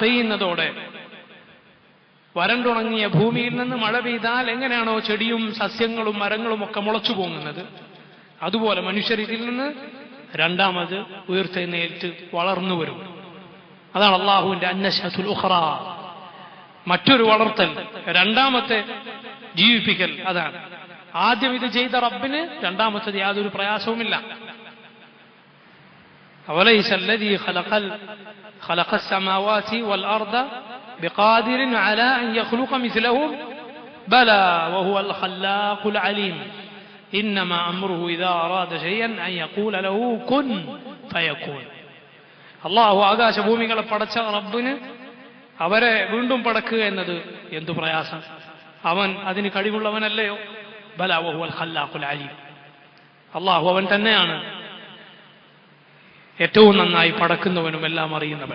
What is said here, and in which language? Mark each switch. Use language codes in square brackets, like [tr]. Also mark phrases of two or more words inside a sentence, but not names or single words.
[ml] ആ മഴ പെയ്യുന്നതോടെ വരണ്ടുണങ്ങിയ ഭൂമിയിൽ നിന്ന് മഴ പെയ്താൽ എങ്ങനെയാണോ ചെടിയും സസ്യങ്ങളും മരങ്ങളും ഒക്കെ മുളച്ചു പോകുന്നത്, അതുപോലെ മനുഷ്യരിൽ നിന്ന് രണ്ടാമത് ഉയർത്തെഴുന്നേറ്റ് വളർന്നു വരും. അതാണ് അള്ളാഹുവിന്റെ [ar] النشأة الأخرى, [ml] മറ്റൊരു വളർത്തൽ, രണ്ടാമത്തെ ജീവിപ്പിക്കൽ. അതാണ് ആദ്യം ഇത് ചെയ്ത റബ്ബിന് രണ്ടാമത്തത് യാതൊരു പ്രയാസവുമില്ല. [ar] أوليس الذي خلق السماوات والأرض بقادر على أن يخلق مثلهم بلى وهو الخلاق العليم إنما أمره إذا أراد شيئا أن يقول له كن فيكون. [ml] അള്ളാഹു ആകാശഭൂമികളെ പടച്ച റബ്ബിന് അവരെ വീണ്ടും പടക്കുക എന്നത് എന്തു പ്രയാസം? അവൻ അതിന് കഴിവുള്ളവനല്ലയോ? [ar] بلى وهو الخلاق العليم. [ml] അള്ളാഹു അവൻ തന്നെയാണ് ഏറ്റവും നന്നായി പടക്കുന്നവനും എല്ലാം അറിയുന്നവൻ.